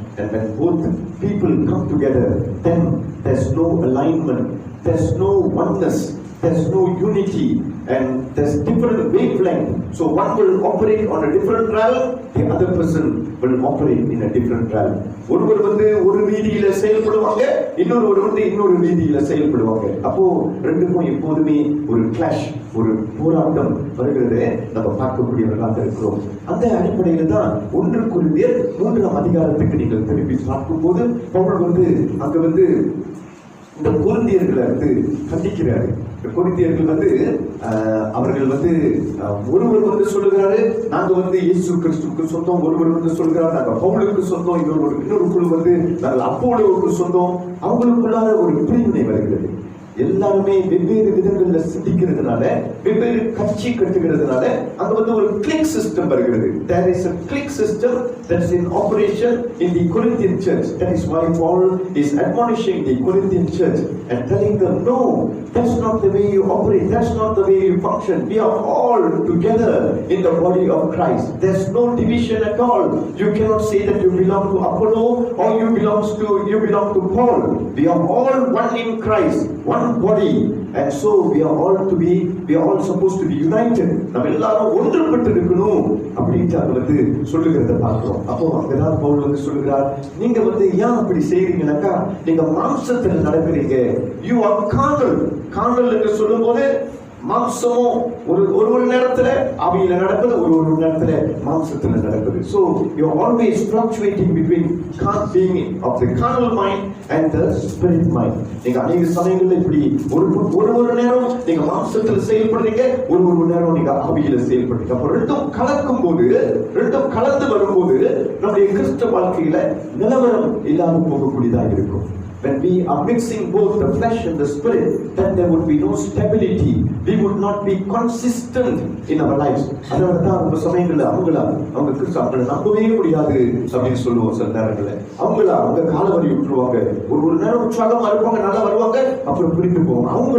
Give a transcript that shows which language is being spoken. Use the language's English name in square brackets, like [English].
[English] And when both people come together, then there's no alignment, there's no oneness, there's no unity and there's different wavelength. So one will operate on a different realm, the other person will operate in a different realm. [Tamil] ஒருவர் வந்து ஒரு ரீதியில செயல்படுவாங்க, இன்னொரு வந்து இன்னொரு ரீதியில செயல்படுவாங்க. அப்போ ரெண்டுக்கும் எப்போதுமே ஒரு கிளாஷ், ஒரு போராட்டம் வருகிறதை நம்ம பார்க்கக்கூடியவர்களாக இருக்கிறோம். அந்த அடிப்படையில தான் 1 கொரிந்தியர் 3ஆம் அதிகாரத்துக்கு நீங்கள் திரும்பி பார்க்கும்போது பவுல் வந்து அங்க வந்து இந்த கொரிந்தியர்களை வந்து கண்டிக்கிறாரு. கொரிந்தியர்கள் வந்து அவர்கள் வந்து ஒருவர் வந்து சொல்லுகிறாரு நாங்க வந்து இயேசு கிறிஸ்துவுக்கு சொந்தம், ஒருவர் வந்து சொல்லுகிறார் நாங்க பவுலுக்கு சொந்தம், இன்னொரு குழு வந்து நாங்கள் அப்போலோவுக்கு சொந்தம். அவங்களுக்குள்ளார ஒரு பிரிவினை வருகிறது. எல்லாருமே வெவ்வேறு விதங்கள்ல சிந்திக்கிறதுனால, வெவ்வேறு கட்சி கட்டுகிறதுனால அங்க வந்து ஒரு கிளிக் சிஸ்டம் வருகிறது. [English] There is a click system that is in operation in the Corinthian church. That is why Paul is admonishing the Corinthian church and telling them, no, that's not the way you operate, that's not the way you function. We are all together in the body of Christ. There's no division at all. You cannot say that you belong to Apollo or you belong to Paul. We are all one in Christ, one body, and so we are all supposed to be united. [Tamil] நம்ம எல்லாரும் ஒன்றுபட்டு இருக்கணும் அப்படின்ட்டு அது வந்து சொல்லுகிறத பார்க்கிறோம். அப்போ அங்கதான் பவுல் வந்து சொல்லுகிறார், நீங்க வந்து ஏன் அப்படி செய்றீங்கன்னாக்கா நீங்க மாம்சத்துல நடக்கிறீங்க. [English] You are carnal [Tamil] என்று சொல்லும் போது மாம்சமும் ஒரு நேரத்துல ஆவியில நடப்பது, ஒரு நேரத்துல மாம்சத்துல நடப்பது. [English] So you are always fluctuating between being of the carnal mind and the spirit mind. [Tamil] நீங்க அநேக சமயங்கள்ல இப்படி ஒரு நேரம் நீங்க மாம்சத்துல செயல்படுறீங்க, ஒரு நேரம் நீங்க ஆவியில செயல்படுறீங்க. அப்ப ரெண்டும் கலக்கும் போது, ரெண்டும் கலந்து வரும்போது நம்முடைய கிறிஸ்தவ வாழ்க்கையில நிலவரம் இல்லாம போகக்கூடியதாக இருக்கும். [English] When we are mixing both the flesh and the spirit, then there would be no stability. We would not be consistent in our lives. [Tamil] அதனால தான் அந்த சமயங்கள்ல அவங்க கிறிஸ்தவங்களை நம்பவே முடியாது அப்படின்னு சொல்லுவோம். சில நேரங்கள்ல அவங்க காலவரி விட்டுருவாங்க. ஒரு நேரம் உற்சாகமா இருப்பாங்க, நல்லா வருவாங்க, அப்புறம் பிரிந்து போவாங்க.